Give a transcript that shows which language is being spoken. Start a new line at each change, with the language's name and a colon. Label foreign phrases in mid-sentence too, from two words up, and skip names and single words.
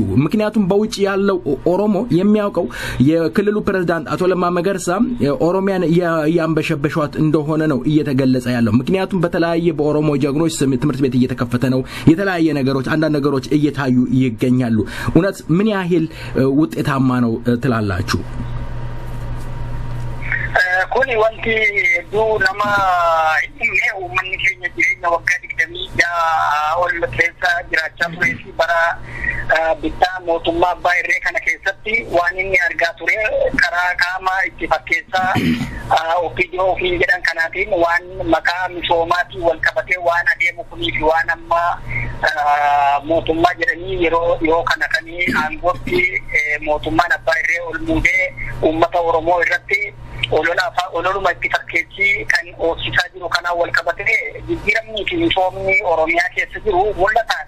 Amharic: ምክንያቱም በውጭ ያለው ኦሮሞ የሚያውቀው የክልሉ ፕሬዝዳንት አቶ ለማ መገርሳ ኦሮሚያን ያንበሸበሿት እንደሆነ ነው እየተገለጸ ያለው። ምክንያቱም በተለያየ በኦሮሞ ጀግኖች ትምህርት ቤት እየተከፈተ ነው። የተለያየ ነገሮች አንዳንድ ነገሮች እየታዩ ይገኛሉ። እውነት ምን ያህል ውጤታማ ነው ትላላችሁ?
Oromo: Kuni wanti hedduu nama himne uummanni keenya jireenya waggaa 20 ol keessa jiraachaa turee fi bara bittaa mootummaa abbaa irree kana keessatti waan inni argaa ture karaa qaama itti fakkeessaa ofiidoo ofii jedhan kanaatiin waan maqaa misoomaatiin wal qabatee waan adeemu kunii fi waan amma mootummaa jedhanii yeroo kana kanii aangootti mootummaan abbaa irree ol muudee uummata Oromoo irratti ololuma itti fakkeessii kan oofsisaa jiru kanaan wal qabatee jijjiiramni fi misoomni Oromiyaa keessa jiru mul'ataadha.